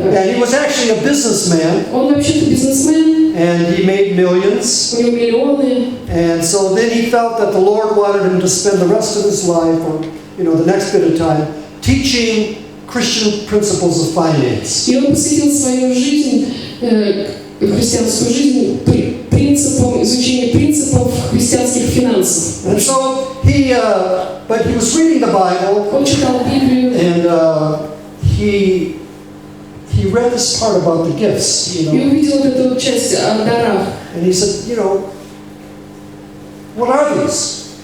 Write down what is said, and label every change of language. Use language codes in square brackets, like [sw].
[en] And he was actually a businessman. [ru] Он вообще-то бизнесмен. [en] And he made millions. [ru] У него миллионы. [en] And so then he felt that the Lord wanted him to spend the rest of his life, or the next bit of time, teaching Christian principles of finance. [ru] И он посвятил свою жизнь, христианскую жизнь, изучению принципов христианских финансов. [en] And so but he was reading the Bible. [ru] Он читал Библию. [en] And he read this part about the gifts. [ru] И увидел эту часть о дарах. [en] And he said, what are these?